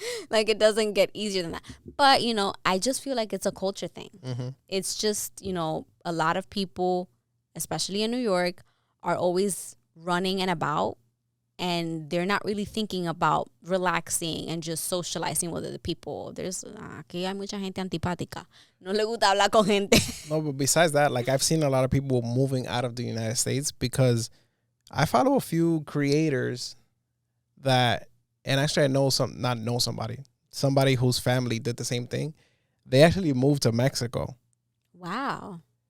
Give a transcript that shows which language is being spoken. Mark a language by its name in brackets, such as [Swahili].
[English] Like, it doesn't get easier than that. But, I just feel like it's a culture thing. It's just, a lot of people, especially in New York, are always running and about. and they're not really thinking about relaxing and just socializing with other people. There's [Spanish] aquí hay mucha gente antipática. No le gusta hablar con gente. [English] No, but besides that, like I've seen a lot of people moving out of the United States because I follow a few creators that, and actually I know somebody whose family did the same thing. They actually moved to Mexico. Wow.